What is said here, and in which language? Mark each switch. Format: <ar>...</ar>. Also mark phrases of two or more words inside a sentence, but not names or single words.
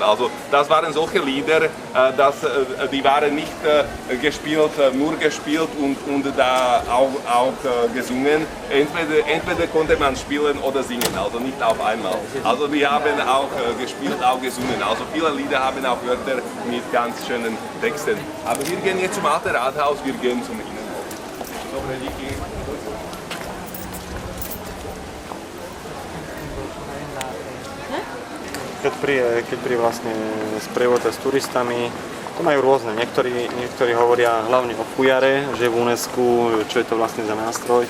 <de>Also das waren solche Lieder, die waren nicht nur gespielt und da auch gesungen. Entweder konnte man spielen oder singen, also nicht auf einmal. Also wir haben auch gespielt, auch gesungen. Also viele Lieder haben auch Wörter mit ganz schönen Texten. Aber wir gehen jetzt zum Alten Rathaus, wir gehen zum Innenhof.</de> <sk>Keď príde vlastne sprievodca s turistami, to majú rôzne. Niektorí hovoria hlavne o fujare, že v UNESCO, čo je to vlastne za nástroj.</sk>